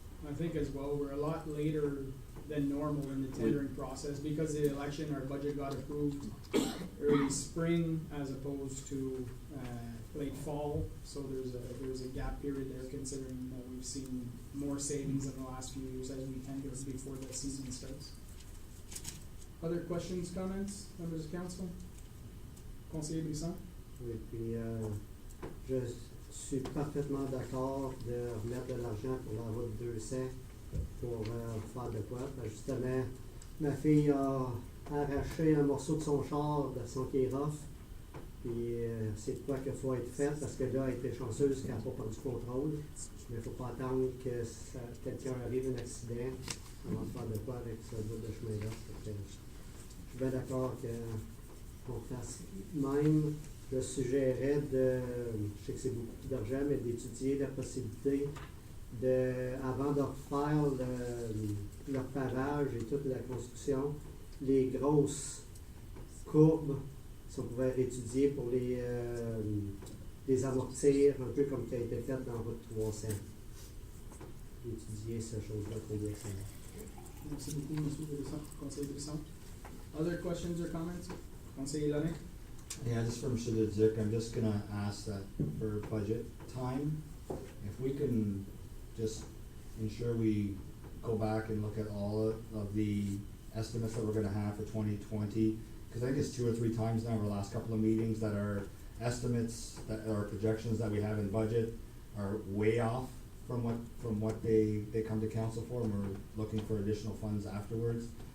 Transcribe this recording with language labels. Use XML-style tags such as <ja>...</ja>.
<en>I think as well, we're a lot later than normal in the tendering process because of the election, our budget got approved early spring as opposed to late fall. So there's a gap period there considering that we've seen more savings in the last few years as we tender before the season starts. Other questions, comments, members of council?</en> <fr>Conseiller Brisson? Oui, puis je suis parfaitement d'accord de remettre de l'argent pour la route 200 pour faire de quoi. Justement, ma fille a arraché un morceau de son char, de son Kéroff, puis c'est de quoi qu'il faut être fait parce que là, elle était chanceuse qu'elle n'a pas perdu contrôle. Mais il ne faut pas attendre que quelqu'un arrive un accident avant de faire de quoi avec ce bout de chemin-là. Je suis bien d'accord qu'on fasse même. Je suggérais je sais que c'est beaucoup d'argent, mais d'étudier la possibilité avant de refaire le pavage et toute la construction, les grosses courbes, si on pouvait étudier pour les amortir, un peu comme qui a été fait dans Route 300. Étudier ces choses-là pour bien ça. Merci beaucoup, Monsieur Brisson, Conseiller Brisson.</fr> <en>Other questions or comments?</en> <fr>Conseiller Lannick?</fr> <en>Yeah, just for Mr. Leduc, I'm just gonna ask that for budget time, if we can just ensure we go back and look at all of the estimates that we're gonna have for 2020, because I think it's 2 or 3 times now over the last couple of meetings that our estimates, that our projections that we have in budget are way off from what they come to council for, and we're looking for additional funds afterwards.</en>